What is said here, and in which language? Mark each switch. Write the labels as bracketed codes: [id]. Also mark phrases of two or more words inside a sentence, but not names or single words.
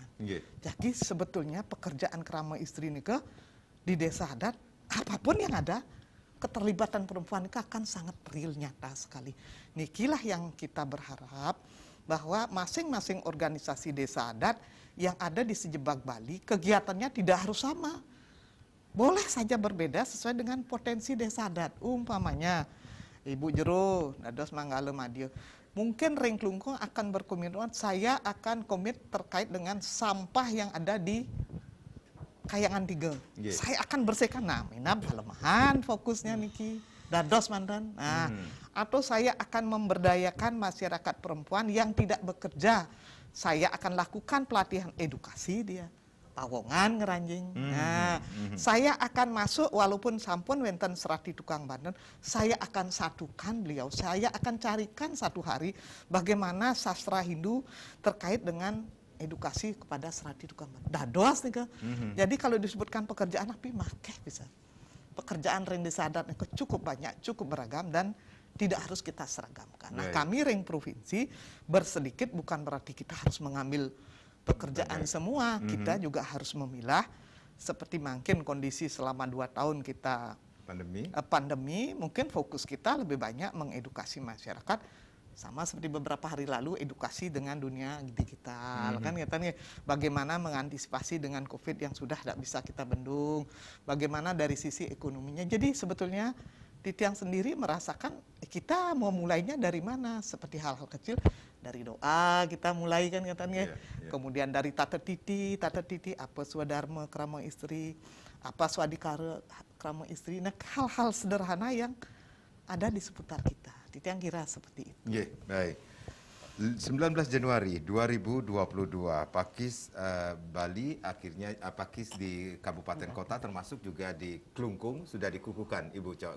[id] Jadi sebetulnya pekerjaan kerama istri ini di desa adat, apapun yang ada, keterlibatan perempuan ini akan sangat real, nyata sekali. Nikilah yang kita berharap bahwa masing-masing organisasi desa adat yang ada di sejebak Bali, kegiatannya tidak harus sama. Boleh saja berbeda sesuai dengan potensi desa adat. Umpamanya, Ibu Jero, [ban] Dados Manggala Madio, [id] mungkin Ring Klungkung akan berkomitmen, saya akan komit terkait dengan sampah yang ada di Kayangan 3. Saya akan bersihkan. Nah, [ban] Mina Palemahan fokusnya niki. Dados Mantan. [id] Nah, atau saya akan memberdayakan masyarakat perempuan yang tidak bekerja. Saya akan lakukan pelatihan edukasi dia. [ban] Pawongan ngeranjing. [id] Nah, saya akan masuk walaupun [ban] sampun wenten [id] serati tukang Banten, saya akan satukan beliau. Saya akan carikan satu hari bagaimana sastra Hindu terkait dengan edukasi kepada serati tukang Banten. [ban] Dados nih [id] Jadi kalau disebutkan pekerjaan [ban] api makeh [id] bisa. Pekerjaan ring desa adat cukup banyak, cukup beragam dan tidak harus kita seragamkan. Nah, kami ring provinsi bersedikit bukan berarti kita harus mengambil pekerjaan semua, kita juga harus memilah. Seperti mungkin kondisi selama 2 tahun kita pandemi, mungkin fokus kita lebih banyak mengedukasi masyarakat, sama seperti beberapa hari lalu edukasi dengan dunia digital, kan katanya bagaimana mengantisipasi dengan COVID yang sudah tidak bisa kita bendung, bagaimana dari sisi ekonominya. Jadi sebetulnya Titiang sendiri merasakan kita mau mulainya dari mana, seperti hal-hal kecil. Dari doa kita mulai kan katanya, kemudian dari tata titi apa swadharma kerama istri, apa swadikara kerama istri, nah hal-hal sederhana yang ada di seputar kita. Itu yang kira seperti itu. Baik. 19 Januari 2022 Pakis Bali akhirnya Pakis di kabupaten kota termasuk juga di Klungkung sudah dikukuhkan Ibu Cok.